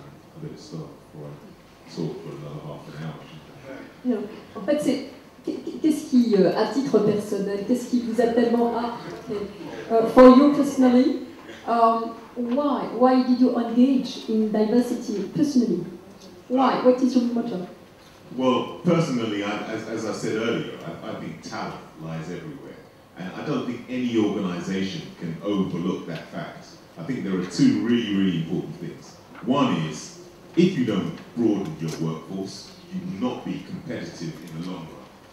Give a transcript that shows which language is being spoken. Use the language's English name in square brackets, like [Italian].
[English] I better stop before I talk for another half an hour. [French] Non. En fait, qu'est-ce qui, à titre personnel, qu'est-ce qui vous a tellement [English] for you personally, why did you engage in diversity personally? Why? What is your motto? Well, personally, as I said earlier, I think talent lies everywhere. And I don't think any organization can overlook that fact. I think there are two really, really important things. One is, if you don't broaden your workforce, you will not be competitive in the long run.